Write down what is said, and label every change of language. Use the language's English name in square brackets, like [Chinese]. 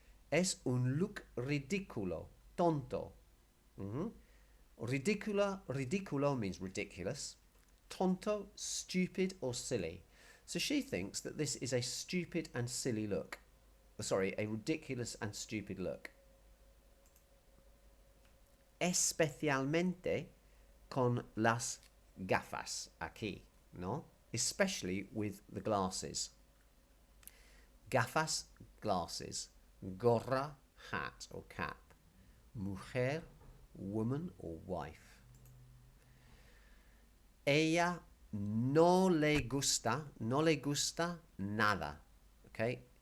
[Spanish] Es un look ridículo, tonto. [English] Ridiculo means ridiculous. Tonto, stupid or silly. So she thinks that this is a stupid and silly look. Sorry, a ridiculous and stupid look. [Spanish] Especialmente con las gafas aquí, ¿no? [English] Especially with the glasses. Gafas, glasses. Gorra, hat or cap. Mujer, woman or wife. [Spanish] Ella no le gusta nada. Okay?